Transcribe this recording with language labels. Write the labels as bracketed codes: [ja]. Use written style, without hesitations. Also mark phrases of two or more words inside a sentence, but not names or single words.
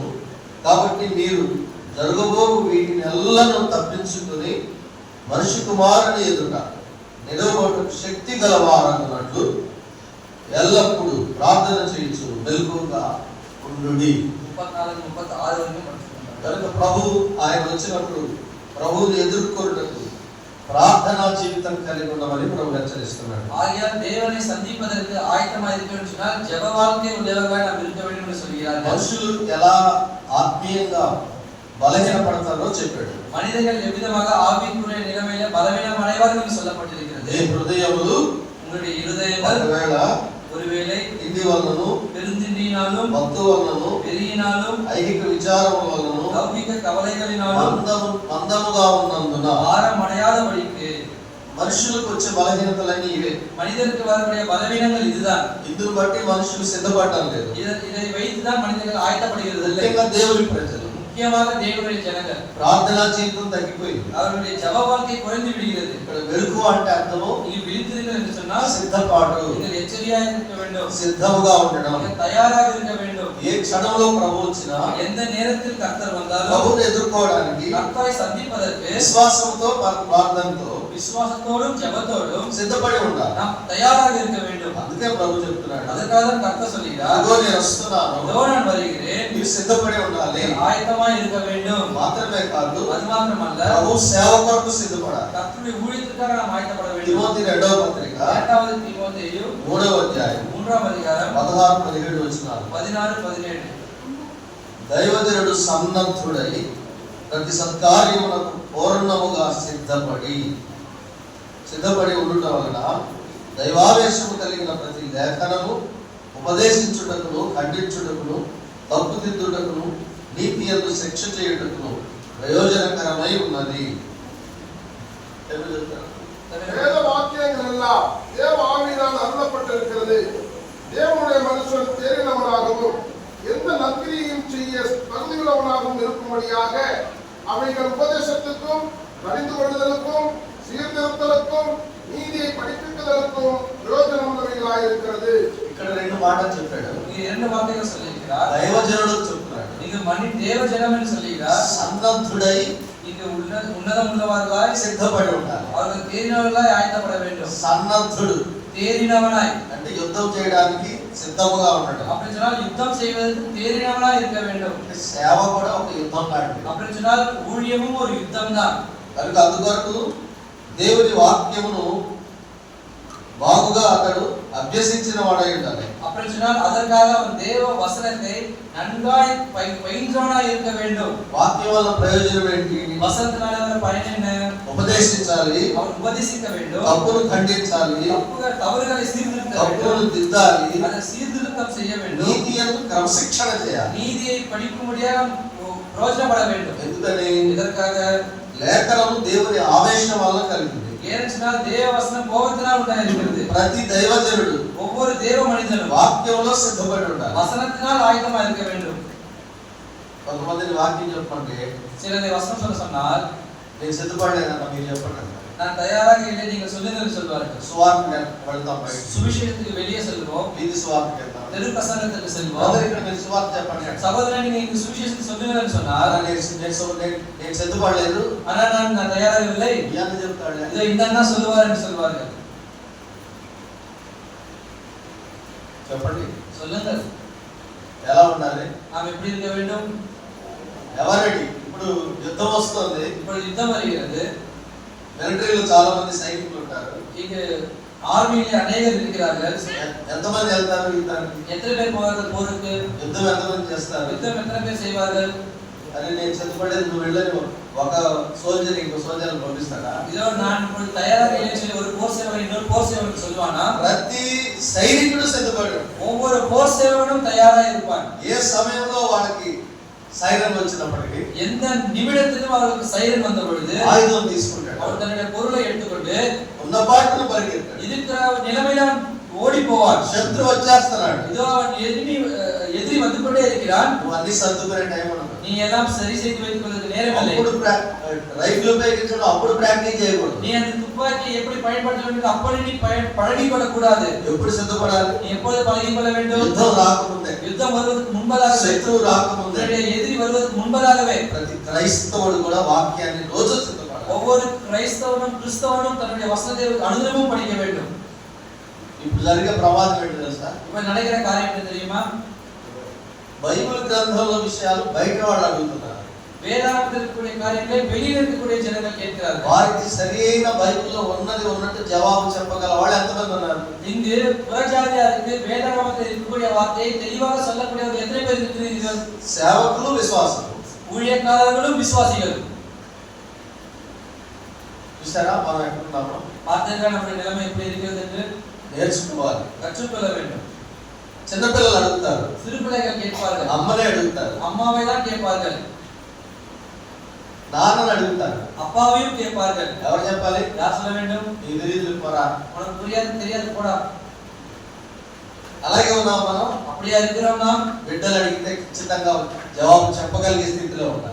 [te] కాబట్టి మీరు జరగబోవు వీటిని ఎల్లను తప్పించుకుని మనిషి కుమారుని ఎదుట నిలబడకు శక్తి గలవారన్నట్లు ఎల్లప్పుడూ ప్రార్థన చేయించు మెలకువగా ఉండుడి. 34-36 వరకు పడుతుంది. కనుక ప్రభు ఆయన వచ్చినప్పుడు ప్రభువుని ఎదుర్కొనుటకు ప్రార్థనా జీవితం కలిగి ఉండమని ప్రభు హెచ్చరిస్తున్నాడు. [ta] ஆகையால் தேவனை சந்திப்பதற்கு ஆயத்தமாக இருக்க வேண்டும் சொன்னால் ஜெப வாழ்க்கை உள்ளவர்களாக நாம் இருக்க வேண்டும் என்று சொல்கிறார். [te] మనుషులు ఎలా ఆత్మీయంగా బలహీనపడతారో చెప్పాడు. [ta] மனிதர்கள் எவ்விதமாக ஆவிக்குரிய நிலைமையில பலவீனம் அடைவார்கள் என்று சொல்லப்பட்டிருக்கிறது. [te] ఏ హృదయములు [ta] உங்களுடைய இருதயங்கள் [te] ఒకవేళ [ta] ஒருவேளை [te] ఇంది వలనను [ta] பெருந்திண்டியினாலும் [te] మత్తు వలనను [ta] வெறியினாலும் [te] ఐహిక విచారము వలనను [ta] லௌகிக கவலைகளினாலும் [te] మందముగా ఉన్నందున [ta] பாரம் அடையாதபடிக்கு [te] మనుషులకు వచ్చే బలహీనతలన్నీ ఇవే. [ta] மனிதருக்கு வரக்கூடிய பலவீனங்கள் இதுதான். [te] ఇందును బట్టి మనుషులు సిద్ధపడటం లేదు. [ta] இதை வைத்துதான் மனிதர்கள் ஆயத்தப்படுகிறது இல்லை. [te] ముఖ్యంగా దేవుని ప్రజలు [ta] முக்கியமாக தேவனுடைய ஜனங்கள் [te] ప్రార్థనా జీవితం తగ్గిపోయింది. [ta] அவருடைய ஜெப வாழ்க்கை குறைந்து விடுகிறது. [te] ఇక్కడ వెలుగు అంటే అర్థము [ta] நீங்க விழித்திருங்கள் என்று சொன்னால் [te] సిద్ధపాటు, [ta] நீங்கள் எச்சரிக்கையாக இருக்க வேண்டும், [te] సిద్ధముగా ఉండడం. [ta] நீங்கள் தயாராக இருக்க வேண்டும். [te] ఏ క్షణంలో ప్రభు వచ్చినా [ta] எந்த நேரத்தில் கர்த்தர் வந்தாலும் [te] ప్రభువుని ఎదుర్కోవడానికి [ta] கர்த்தரை சந்திப்பதற்கு [te] విశ్వాసంతో ప్రార్థనతో [ta] விசுவாசத்தோடும் ஜெபத்தோடும் [te] సిద్ధపడి ఉండాలి. [ta] நாம் தயாராக இருக்க வேண்டும். [te] అందుకే ప్రభు చెప్తున్నాడు, [ta] அதற்காக தான் கர்த்தர் சொல்கிறார், [te] అదిగో నేను వస్తున్నాను, [ta] இதோ நான் வருகிறேன், [te] మీరు సిద్ధపడి ఉండాలి. [ta] ஆயத்தமாய் இருக்க வேண்டும். [te] మాత్రమే కాదు, [ta] அது మాత్రమல்ல, [te] ప్రభు సేవ కొరకు సిద్ధపడాలి. [ta] கர்த்தருடைய ஊழியத்திற்காக நாம் ஆயத்தப்பட வேண்டும். [te] తిమోతి 2వ పత్రిక [ta] 2வது தீமோத்தேயு [te] 3వ అధ్యాయం [ta] 3వ அதிகாரம் [te] 16-17 వచనాలు. [ta] 16-17. [te] దైవజనుడు సన్నద్ధుడై ప్రతి సత్కార్యమునకు పూర్ణముగా సిద్ధపడి ఉండుట వలన దైవావేశము కలిగిన ప్రతి లేఖనము ఉపదేశించుటకును, ఖండించుటకును, తప్పుదిద్దుటకును, నీతి యందు శిక్ష చేయుటకును ప్రయోజనకరమై ఉన్నది. [ta] வேத வாக்கியங்கள் எல்லாம் தேவ ஆவியினால் அருளப்பட்டிருக்கிறது. தேவனுடைய மனுஷன் தேறினவனாகவும் எந்த நற்கிரியையும் செய்ய தகுதியுள்ளவனாகவும் இருக்கும்படியாக அவைகள் உபதேசத்துக்கும், அறிந்து கொள்ளுதலுக்கும், சீர்திருத்தலுக்கும், நீதியை படிப்பிப்பதற்கும் பிரயோஜனம் உள்ளவைகளாயிருக்கிறது. [te] ఇక్కడ 2 మాటలు చెప్పాడు. [ta] இங்க 2 வார்த்தைகள் சொல்லியிருக்கிறார். [te] దైవజనుడు చెప్తున్నాడు, [ta] இங்கு தேவ ஜனம் என்று சொல்லுகிறார். [te] సన్నద్ధుడై [ta] இங்கு உன்னதம் உள்ளவர்களாய் [te] సిద్ధపడి ఉండాలి. [ta] அவர்கள் தேறினவர்களாய் ஆயத்தப்பட வேண்டும். [te] సన్నద్ధుడు [ta] தேறினவனாய் [te] అంటే యుద్ధం చేయడానికి సిద్ధముగా ఉండడం. [ta] அப்படி சொன்னால் யுத்தம் செய்வதற்கு தேறினவனாய் இருக்க வேண்டும். [te] సేవ కూడా ఒక యుద్ధం లాంటిది. [ta] அப்படி சொன்னால் ஊழியமும் ஒரு யுத்தம் தான். [te] కనుక అందుకొరకు దేవుని వాక్యమును బాగుగా అతడు అభ్యసించిన వాడై ఉండాలి. [ta] அப்படி சொன்னால் அதற்காக அவன் தேவ வசனத்தை நன்காய் பயின்றவனாய் இருக்க வேண்டும். [te] వాక్యం వల్ల ప్రయోజనం ఏంటి? [ta] வசனத்தினால வர பயன் என்ன? [te] ఉపదేశించాలి, [ta] அவன் உபதேசிக்க வேண்டும், [te] తప్పును ఖండించాలి, [ta] தவறுகளை சீர்திருத்த [te] తప్పును [ta] வேண்டும், [te] దిద్దాలి, [ta] அதை சீர்திருத்தம் செய்ய வேண்டும், [te] నీతి యందు క్రమశిక్షణ చేయాలి. [ta] நீதியை படிக்கும்படியாக பிரயோஜனப்பட வேண்டும். [te] ఎందుకని? [ta] இதற்காக [te] లేఖనము దేవుని ఆవేశం వల్ల కలిగింది. [ta] ஏனென்றால் தேவ வசனம் கோபத்தினால் உண்டாயிருக்கிறது. [te] ప్రతి దైవజనుడు [ta] ஒவ்வொரு தேவ மனிதனும் [te] వాక్యంలో సిద్ధపడి ఉండాలి. [ta] வசனத்தினால் ஆயத்தமாக இருக்க வேண்டும். [te] కొంతమందిని వాక్యం చెప్పండి, [ta] சிலரை வசனம் சொல்ல சொன்னால் [te] నేను సిద్ధపడలేదన్న మీరు చెప్పండి అన్నారు. [ta] நான் தயாராக இல்லை நீங்கள் சொல்லுங்கள் சொல்வார்கள். [te] సువార్తకి వెళ్తాం బయట, [ta] சுவிசேஷத்துக்கு வெளியே செல்வோம், [te] వీధి సువార్తకి వెళ్తాం. [ta] தெரு பிரசங்கத்துக்கு செல்வோம். [te] అందరూ ఇక్కడ మీరు సువార్త చెప్పండి అంటారు. [ta] சகோதரன் நீங்க இந்த சுவிசேஷத்தை சொல்லுங்கன்னு சொன்னால் [te] నేను సిద్ధపడలేదు, [ta] ஆனா நான் தயாராக இல்லை, [te] ఇవన్నీ చెప్తాడు. [ta] இதோ இந்த அண்ணா சொல்லுவார் என்று சொல்வார்கள். [te] చెప్పండి [ta] சொல்லுங்கள், [te] ఎలా ఉండాలి, [ta] நாம் எப்படி இருக்க வேண்டும்? [te] ఎవరెడీ? ఇప్పుడు యుద్ధం వస్తుంది, [ta] இப்பொழுது யுத்தம் வருகிறது, [te] మిలిటరీలో చాలా మంది సైనికులు ఉంటారు. [ta] இங்கு ஆர்மியிலே அநேகர் இருக்கிறார்கள். [te] ఎంతమంది వెళ్తారు యుద్ధానికి? [ta] எத்தனை பேர் போவார்கள் போருக்கு? [te] యుద్ధం ఎంతమంది చేస్తారు? [ta] யுத்தம் எத்தனை பேர் செய்வார்கள்? [te] అరే నేను సిద్ధపడేది, నువ్వు వెళ్ళని ఒక సోల్జర్ ఇంకో సోల్జర్ని పంపిస్తాడా? [ta] இதோ நான் இப்பொழுது தயாராக இல்லைன்னு சொல்லி ஒரு போர் சேவகன் இன்னொரு போர் சேவகன் சொல்லுவானா? [te] ప్రతి సైనికుడు సిద్ధపడాడు. [ta] ஒவ்வொரு போர் சேவகனும் தயாராக இருப்பான். [te] ఏ సమయంలో వాళ్ళకి సైరన్ వచ్చినప్పటికీ [ta] எந்த நிமிடத்திலும் அவர்களுக்கு சைரன் வந்த பொழுது [te] ఆయుధం తీసుకుంటాడు. [ta] அவர் தன்னுடைய பொருளை எடுத்துக்கொண்டு [te] ఉన్న పాటను పరిగెత్తాడు. [ta] இருக்கிற நிலைமையில ஓடி போவான். [te] శత్రు వచ్చేస్తున్నాడు, [ta] இதோ அவன் எதிரி வந்து கொண்டே இருக்கிறான். [te] నువ్వు అన్ని సర్దుకునే టైం ఉండదు. [ta] நீ எல்லாம் சரி செய்து வைத்துக் கொள்வதற்கு நேரம் இல்லை. [te] అప్పుడు రైఫిల్ ఉపయోగించడం అప్పుడు ప్రాక్టీస్ చేయకూడదు. [ta] நீ அந்த துப்பாக்கியை எப்படி பயன்படுத்த வேண்டும் அப்படி நீ பழகிக் கொள்ளக்கூடாது. [te] ఎప్పుడు సిద్ధపడాలి? [ta] நீ எப்பொழுது பழகிக் கொள்ள வேண்டும்? [te] యుద్ధం రాకముందే, [ta] யுத்தம் வருவதற்கு முன்பதாகவே, [te] శత్రువు రాకముందే. [ta] எதிரி வருவதற்கு முன்பதாகவே [te] ప్రతి క్రైస్తవుడు కూడా వాక్యాన్ని రోజు సిద్ధపడాలి. [ta] ஒவ்வொரு கிறிஸ்தவனும் தன்னுடைய வசனத்தை அனுதினமும் படிக்க வேண்டும். [te] ఇప్పుడు జరిగే ప్రమాదం ఏంటి తెలుసా? [ta] இப்ப நடக்கிற காரியம் என்ன தெரியுமா? [te] బైబిల్ గ్రంథంలో విషయాలు బయట వాళ్ళు అడుగుతున్నారు. [ta] வேதாகமத்தில் இருக்கக்கூடிய காரியங்களை வெளியில் இருக்கக்கூடிய ஜனங்கள் கேட்கிறார்கள். [te] వారికి సరైన బైబిల్లో ఉన్నది ఉన్నట్టు జవాబు చెప్పగల వాళ్ళు ఎంతమంది ఉన్నారు? [ta] இங்கு புறஜாதியாருக்கு வேதாகமத்தில் இருக்கக்கூடிய வார்த்தையை தெளிவாக சொல்லக்கூடியவர்கள் எத்தனை பேர் இருக்கிறீர்கள்? [te] సేవకులు, విశ్వాసులు. [ta] ஊழியக்காரர்களும் விசுவாசிகளும். [te] చూసారా మనం ఎక్కడున్నామో? [ta] பார்த்தீர்களா நம்முடைய நிலைமை எப்படி இருக்கிறது என்று? [te] నేర్చుకోవాలి, [ta] கற்றுக்கொள்ள வேண்டும். [te] చిన్నపిల్లలు అడుగుతారు, [ta] சிறு பிள்ளைகள் கேட்பார்கள், [te] అమ్మనే అడుగుతారు, [ta] அம்மாவை தான் கேட்பார்கள், [te] నాన్నని అడుగుతారు, [ta] அப்பாவையும் கேட்பார்கள். [te] ఎవరు చెప్పాలి? [ta] யார் சொல்ல வேண்டும்? [te] నీకు తెలియదు పోరా. [ta] உனக்கு புரியாது தெரியாது போடா. [te] అలాగే ఉన్నాం మనం. [ta] அப்படியா இருக்கிறோம் நாம்? [te] బిడ్డలు అడిగితే ఖచ్చితంగా జవాబు చెప్పగలిగే స్థితిలో ఉండాలి.